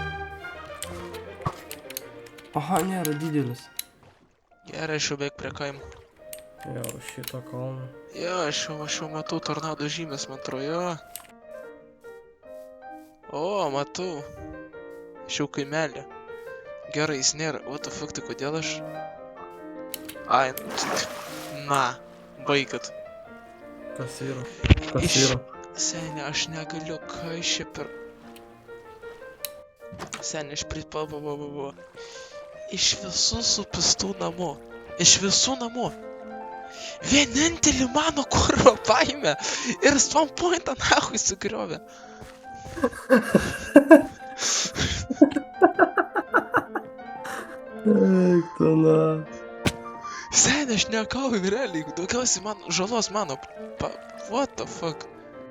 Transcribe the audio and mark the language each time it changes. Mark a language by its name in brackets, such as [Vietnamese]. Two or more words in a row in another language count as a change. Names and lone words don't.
[Lithuanian] Aha, nėra didelis. Gerai, aš jau beveik prie kaimo. Jo, šitą kalną. Jo, aš jau matau tornado žymės, man atrodo, jo. O, matau. Aš jau kaimelį. Gerai, jis nėra. [English] What the fuck, [Lithuanian] tai kodėl aš? Ai, na, baikit. Kas yra? Senė, aš negaliu, ką iš čia per... Senė, aš pripababababa. Iš visų supistų namų. Iš visų namų. Vienintelį mano kurvą paėmė ir [English] spawn pointą [Lithuanian] nahui sugriovė. Eik tu na. Senė, aš nekauju realiai, daugiausiai man žalos mano. [English] What the fuck?